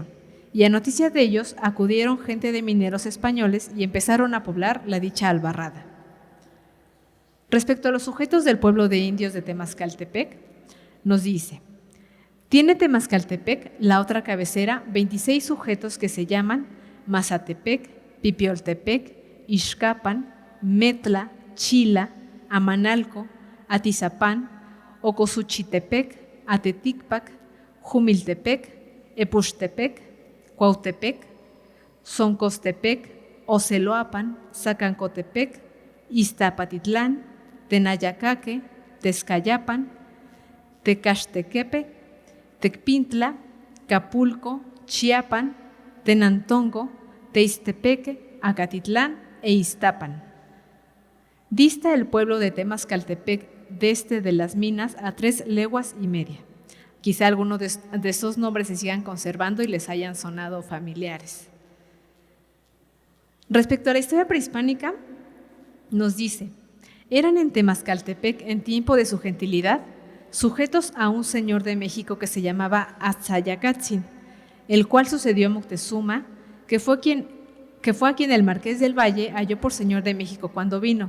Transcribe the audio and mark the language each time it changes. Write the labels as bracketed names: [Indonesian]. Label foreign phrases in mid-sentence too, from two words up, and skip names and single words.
[Spanish] Y a noticia de ellos acudieron gente de mineros españoles y empezaron a poblar la dicha albarrada. Respecto a los sujetos del pueblo de indios de Temascaltepec, nos dice: tiene Temascaltepec, la otra cabecera, 26 sujetos que se llaman Mazatepec, Pipioltepec, Ixcapan, Metla, Chila, Amanalco, Atizapán, Ocosuchitepec, Ateticpac, Jumiltepec, Epuxtepec, Cuautepec, Zoncostepec, Oceloapan, Zacancotepec, Iztapatitlán, Tenayacaque, Tezcayapan, Tecaxtequepe, Tecpintla, Capulco, Chiapan, Tenantongo, Teiztepeque, Acatitlán e Iztapan. Dista el pueblo de Temascaltepec desde de las minas a 3 leguas y media. Quizá algunos de esos nombres se sigan conservando y les hayan sonado familiares. Respecto a la historia prehispánica, nos dice: eran en Temascaltepec, en tiempo de su gentilidad, sujetos a un señor de México que se llamaba Atzayacatzin, el cual sucedió a Moctezuma, que fue a quien el Marqués del Valle halló por señor de México cuando vino.